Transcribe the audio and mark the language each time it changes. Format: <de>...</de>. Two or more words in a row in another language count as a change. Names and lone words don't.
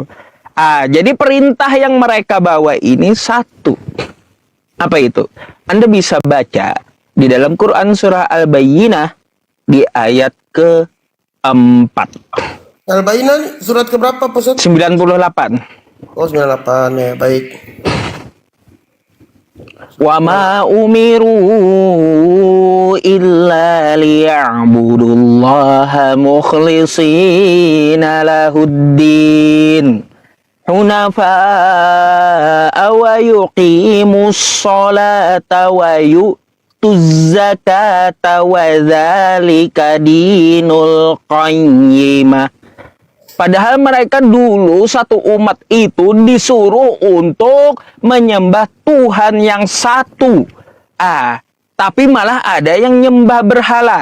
<id>Jadi perintah yang mereka bawa ini satu. Apa itu? Anda bisa baca di dalam Quran surah Al-Bayyinah di ayat ke-4. Al-Bayyinah surat keberapa Pak Ustaz? 98. Oh 98 ya, baik.</id> <ar>وما أمروا إلا ليعبدوا الله مخلصين له الدين حنفاء ويقيموا الصلاة ويؤتوا الزكاة وذلك دين القيمة.</ar> <id>Padahal mereka dulu satu umat itu disuruh untuk menyembah Tuhan yang satu. Tapi malah ada yang nyembah berhala.</id>